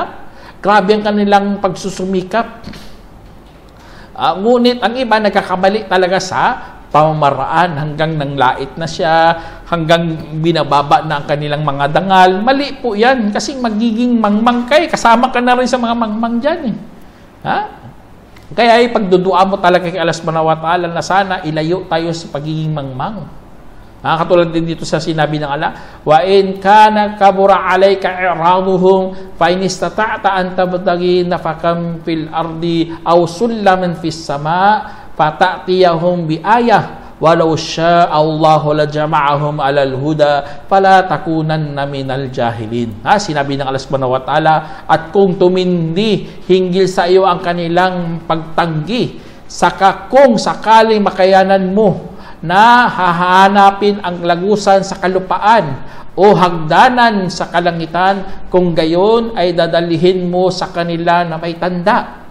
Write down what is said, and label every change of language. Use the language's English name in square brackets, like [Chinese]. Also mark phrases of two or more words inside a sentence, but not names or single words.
[Filipino] Grabe ang kanilang pagsusumikap. Ngunit ang iba nagkakamali talaga sa pamamaraan hanggang nanglait na siya, hanggang binababa na ang kanilang mga dangal. Mali po yan kasi magiging mangmang kay. Kasama ka na rin sa mga mangmang dyan eh. Kaya pagdudua mo talaga kay Allah [Arabic] سبحانه وتعالى [Filipino] na sana ilayo tayo sa pagiging mangmang. Katulad din dito sa sinabi ng [Arabic] Allah, وإن كان كبر عليك إعراضهم فإن استطعت أن تبتغي نفقا في الأرض أو سلما في السماء فتأتيهم بآية ولو شاء الله لجمعهم على الهدى فلا تكونن من الجاهلين. [Filipino] Sinabi ng Allah [Arabic] سبحانه وتعالى, [Filipino] at kung tumindi hinggil sa iyo ang kanilang pagtanggi, saka kung sakaling makayanan mo na hahanapin ang lagusan sa kalupaan o hagdanan sa kalangitan, kung gayon ay dadalihin mo sa kanila na may tanda.